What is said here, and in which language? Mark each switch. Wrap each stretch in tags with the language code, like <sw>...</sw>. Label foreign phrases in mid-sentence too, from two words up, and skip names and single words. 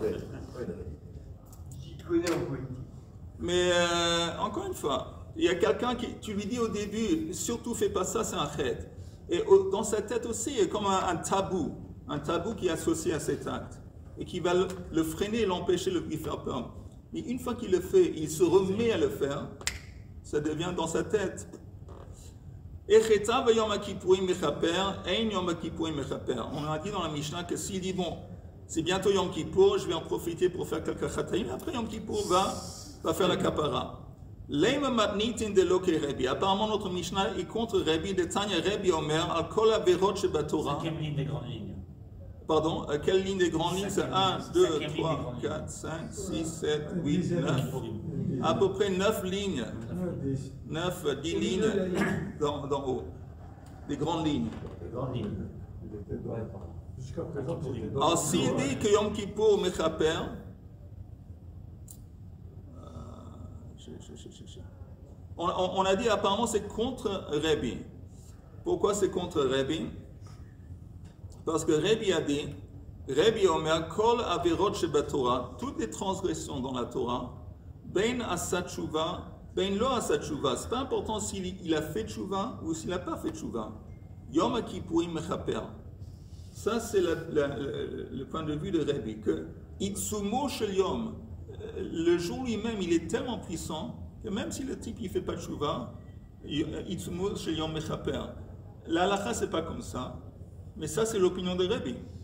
<fr>Mais encore une fois, il y a quelqu'un qui, tu lui dis au début, surtout fais pas ça, c'est un chet. Et dans sa tête aussi, il y a comme un tabou qui est associé à cet acte et qui va le freiner et l'empêcher de lui faire peur. Mais une fois qu'il le fait, il se remet à le faire. Ça devient dans sa tête.</fr> <he>אחטא ויום הכיפורים מכפר, אין יום הכיפורים מכפר.</he> <fr>On a dit dans la Mishnah que s'il dit, bon, c'est bientôt Yom Kippour, je vais en profiter pour faire quelques chataim, après Yom Kippour va faire la kapara.</fr> <arc>לימא מתניתין דלא כרבי.</arc> <fr>Apparemment, notre Mishnah est contre Rebi,</fr> <he>דתניא רבי אומר על כל עבירות שבתורה.</he> <fr>Cinquième ligne des grandes lignes. Pardon, quelle ligne des grandes lignes? C'est 1, 2, 3, 4, 5, 6, 7, 8, 9. À peu près 9 lignes. 9, 10 lignes d'en haut. Des grandes lignes. Des grandes lignes. Alors, s'il dit que</fr> <he>יום כיפור מכפר,</he> <fr>on a dit apparemment c'est contre Rebi. Pourquoi c'est contre Rebi? Parce que Rebi a dit,</fr> <he>רבי אומר כל עבירות שבתורה,</he> <fr>toutes les transgressions dans la Torah,</fr> <he>בין עשה תשובה בין לא עשה תשובה.</he> <fr>C'est pas important s'il a fait tshuva ou s'il n'a pas fait tshuva.</fr> <he>יום כיפורים מכפר.</he> <fr>Ça, c'est le point de vue de Rebi, que</fr> <he>עיצומו של יום,</he> <fr>le jour lui-même, il est tellement puissant que même si le type ne fait pas de Shuvah,</fr> <he>עיצומו של יום מכפר.</he> <fr>La halakha, c'est pas comme ça, mais ça, c'est l'opinion de Rebi.</fr>